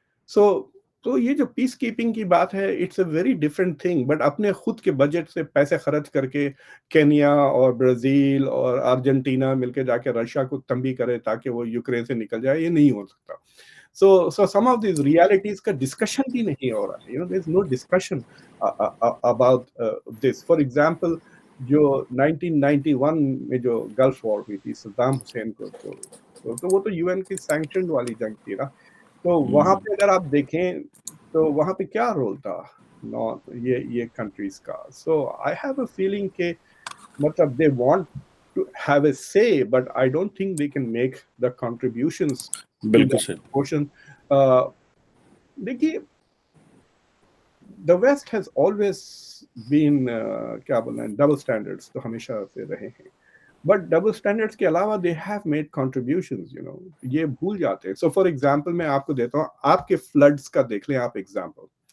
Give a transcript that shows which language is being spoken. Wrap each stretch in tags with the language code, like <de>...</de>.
<ur>سو تو یہ جو پیس کیپنگ کی بات ہے،</ur> <en>It's a very different thing.</en> <ur>But اپنے خود کے بجٹ سے پیسے خرچ کر کے کینیا اور برازیل اور ارجنٹینا مل کے جا کے رشیا کو تنبیہ کرے تاکہ وہ یوکرین سے نکل جائے، یہ نہیں ہو سکتا.</ur> <en>So some of these realities</en> <ur>کا ڈسکشن بھی نہیں ہو رہا ہے.</ur> <en>There is no discussion about this. For example,</en> <ur>جو 1991 میں جو گلف وار ہوئی تھی صدام حسین کو، تو وہ تو یو این کی سینکشنڈ والی جنگ تھی نا. تو وہاں پہ اگر آپ دیکھیں تو وہاں پہ کیا رول تھا یہ کنٹریز کا.</ur> <en>so I have a feeling</en> <ur>کہ مطلب</ur> <en>they want to have a say, but I don't think they can make the contributions to</en> <ur>بالکل</ur> <en>that</en> <ur>صحیح.</ur> <en>proportion.</en> <ur>دیکھیے</ur> <en>the West has always been</en> <ur>کیا بولنا ہے، ڈبل اسٹینڈرڈس تو ہمیشہ سے رہے ہیں. بٹ ڈبل اسٹینڈرڈس کے علاوہ</ur> <en>they have made contributions,</en> <ur>یہ بھول جاتے ہیں.</ur> <en>so for example</en> <ur>میں آپ کو دیتا ہوں، آپ کے فلڈس کا دیکھ لیں آپ ایگزامپل.</ur>